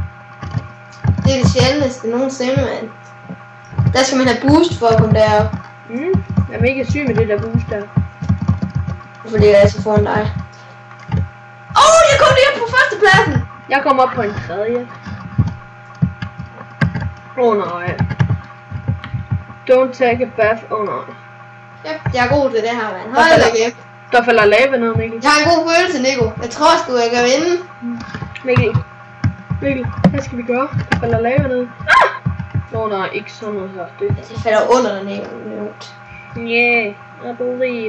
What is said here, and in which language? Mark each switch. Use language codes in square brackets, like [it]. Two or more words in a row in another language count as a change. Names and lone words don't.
[da] Det er det sjældneste nogensinde, mand. Der skal man have boost for at komme derop. Jeg er mega syg med det der boost der. Hvorfor ligger jeg så foran dig? Jeg kom lige op på førstepladsen! Jeg kom op på en tredje. Nej. [en] Don't take a bath. [da] Nej. Ja, jeg er god til det her, mand. Hold da kæft. Der falder lava ned, Mikkel. Jeg har en god følelse, Nico. Jeg tror sgu, jeg kan vinde. Mikkel, hvad skal vi gøre? Der falder lava ned. Nej, ikke sådan noget her. Det falder under dig, Nico. [en] Yeah, I believe.